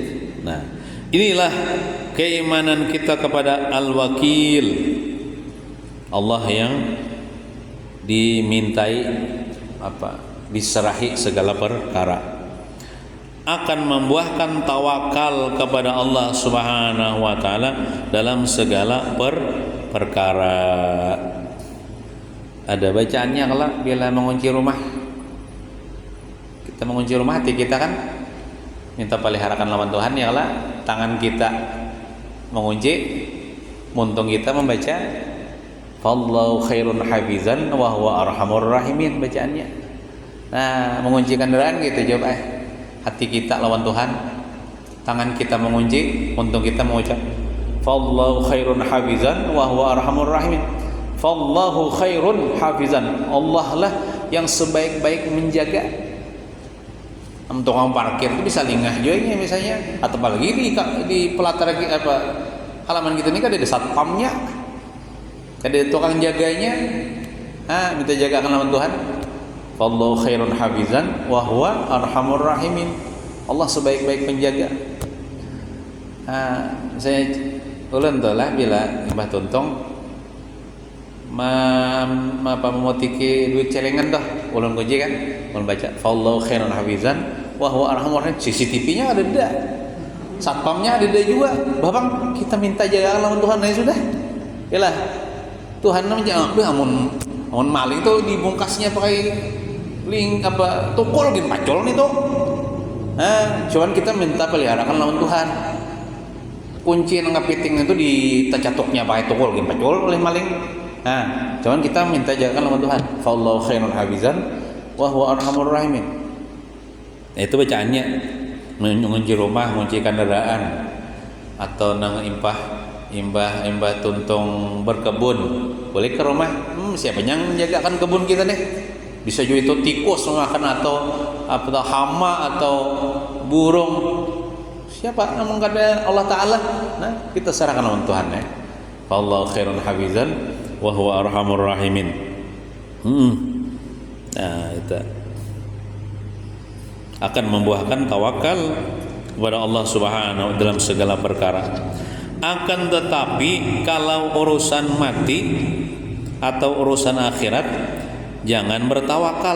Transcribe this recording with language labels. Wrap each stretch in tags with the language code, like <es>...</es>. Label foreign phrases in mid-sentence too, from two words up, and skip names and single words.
<bjn>Nah, inilah keimanan kita kepada Al-Wakil, Allah yang dimintai diserahi segala perkara, akan membuahkan tawakal kepada Allah</bjn> <ar>سبحانه وتعالى</ar> <bjn>dalam segala perkara. Ada bacaannya kalau bila mengunci rumah. Kita mengunci rumah hati kita kan minta peliharakan lawan Tuhan ya Allah. Tangan kita mengunci, muntung kita membaca</bjn> <ar>فالله خير حافظا وهو أرحم الراحمين</ar> <bjn>bacaannya. Nah, mengunci kendaraan gitu jawab hati kita lawan Tuhan, tangan kita mengunci, untung kita mengucap</bjn> <ar>فالله خير حافظا وهو أرحم الراحمين. فالله خير حافظا,</ar> <bjn>Allah lah yang sebaik-baik menjaga. Tukang parkir itu bisa lingah juga misalnya, atau apalagi di pelatar halaman kita ini kan ada satpamnya, ada tukang jaganya. Minta jaga akan lawan Tuhan.</bjn> <ar>والله خير حافظا وهو أرحم الراحمين.</ar> <bjn>Allah sebaik-baik penjaga. Saya ulun tuh lah bila Mbah Tuntong memotiki duit celengan dah ulun kunci kan, ulun baca</bjn> <ar>والله خير حافظا وهو أرحم الراحمين.</ar> <bjn>CCTV-nya ada dah, satpamnya ada dah juga. Babang kita minta jaga lawan Tuhan aja sudah. Yalah Tuhan namanya amun maling tuh dibungkasnya pakai link tukul gitu pacol nih tuh. Cuman kita minta peliharakan lawan Tuhan. Kunci yang ngepiting itu ditacatuknya pakai tukul gitu pacol oleh maling. Cuman kita minta jaga lawan Tuhan.</bjn> <ar>فالله خير حافظا وهو أرحم الراحمين.</ar> <bjn>Itu bacaannya mengunci rumah, mengunci kendaraan, atau nang imbah tuntung berkebun, boleh ke rumah. Siapa yang menjagakan kebun kita nih? Bisa juga itu tikus makan atau hama atau burung. Siapa namun kada Allah Taala. Nah, kita serahkan lawan Tuhan ya.</bjn> <ar>والله خير حافظا وهو أرحم الراحمين.</ar> <bjn>Nah, itu akan membuahkan tawakal kepada Allah Subhanahu dalam segala perkara. Akan tetapi kalau urusan mati atau urusan akhirat jangan bertawakal.</bjn>